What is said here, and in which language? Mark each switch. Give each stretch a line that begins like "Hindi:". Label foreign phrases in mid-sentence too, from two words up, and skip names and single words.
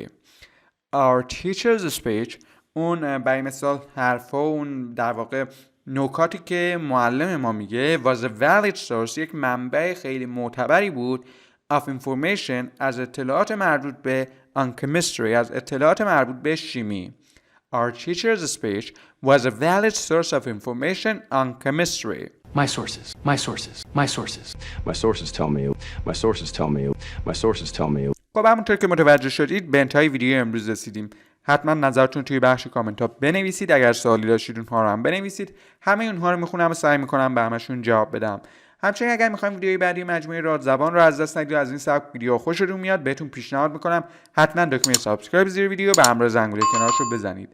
English: Our teacher's speech
Persian: اون برای مثال حرفا اون در واقع نکاتی که معلم ما میگه
English: was a valid source
Persian: یک منبع خیلی معتبری بود
English: of information
Persian: از اطلاعات مربوط به
English: on chemistry
Persian: از اطلاعات مربوط به شیمی.
English: Our teacher's speech was a valid source of information on chemistry. My sources, my sources, my sources. My sources tell me, my sources tell me, my sources tell me.
Persian: خب همونطور که متوجه شدید به انتهای ویدیو امروز رسیدیم. حتما نظرتون توی بخش کامنت ها بنویسید. اگر سوالی داشتید اونها رو هم بنویسید. همه اونها رو میخونم و سعی میکنم به همشون جواب بدم. همچنین اگر میخوایم ویدیوی بعدی مجموعه رادزبان رو از دست ندید و از این سبک ویدیو خوشتون میاد بهتون پیشنهاد میکنم حتما دکمه سابسکرایب زیر ویدیو به همراه زنگوله کنارش رو بزنید.